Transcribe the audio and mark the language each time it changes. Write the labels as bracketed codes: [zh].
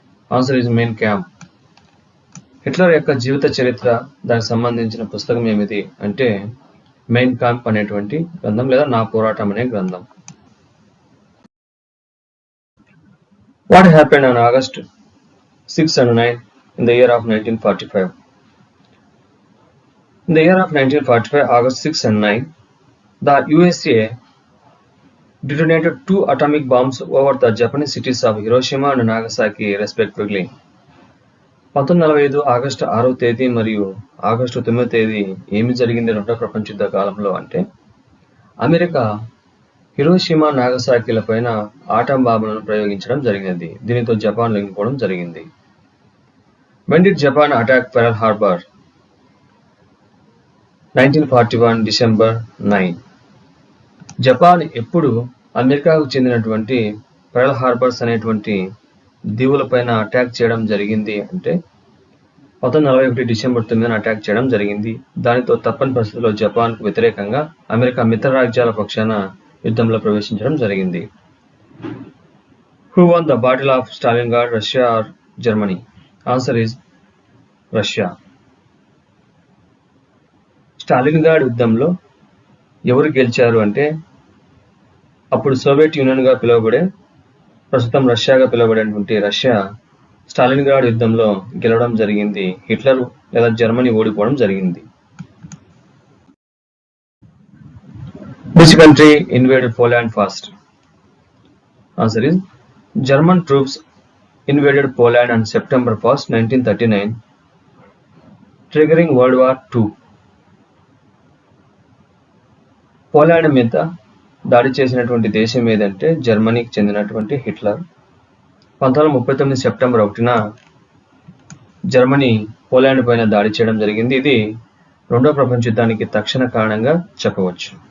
[en] Answer is Mein Kampf. [te] Hitler యొక్క జీవిత చరిత్ర, దానికి సంబంధించిన పుస్తకం ఏమిటి అంటే మెయిన్ కాంప్ అనేటువంటి గ్రంథం లేదా నా పోరాటం అనే గ్రంథం. [en] What happened on August 6 and 9 in the year of 1945? In the year of 1945, August 6 and 9, the USA detonated 2 atomic bombs over the Japanese cities of Hiroshima and Nagasaki respectively. [te] 1945 August 6వ తేదీ మరియు ఆగస్టు 9వ తేదీ ఏమి జరిగింది రెండో ప్రపంచ యుద్ధ కాలంలో అంటే, అమెరికా హిరోషిమా నాగసాకిల పైన ఆటం బాంబులను ప్రయోగించడం జరిగినది. దీనితో జపాన్ లొంగిపోవడం జరిగింది. [en] When did Japan attack Pearl Harbor? 1941 December 9. [te] Japan ఎప్పుడు అమెరికాకు చెందినటువంటి పెర్ల్ హార్బర్స్ అనేటువంటి దీవుల పైన అటాక్ చేయడం జరిగింది అంటే 1941 డిసెంబర్ 9 అటాక్ చేయడం జరిగింది. దానితో తప్పని పరిస్థితుల్లో జపాన్కు వ్యతిరేకంగా అమెరికా మిత్ర రాజ్యాల పక్షాన యుద్ధంలో ప్రవేశించడం జరిగింది. [en] Who won the Battle of Stalingrad, Russia or Germany? Answer is Russia. [te] Stalingrad యుద్ధంలో ఎవరు గెలిచారు అంటే అప్పుడు సోవియట్ యూనియన్గా పిలువబడే, ప్రస్తుతం రష్యాగా పిలువబడేటువంటి రష్యా స్టాలిన్గ్రాడ్ యుద్ధంలో గెలవడం జరిగింది. హిట్లర్ లేదా జర్మనీ ఓడిపోవడం జరిగింది. [en] Which country invaded Poland first? Answer is German troops invaded Poland on September 1st, 1939, triggering World War II. [te] Poland మీద దాడి చేసినటువంటి దేశం ఏదంటే జర్మనీకి చెందినటువంటి హిట్లర్. 1939 సెప్టెంబర్ 1న జర్మనీ పోలాండ్ పైన దాడి చేయడం జరిగింది. ఇది రెండవ ప్రపంచ యుద్ధానికి తక్షణ కారణంగా చెప్పవచ్చు.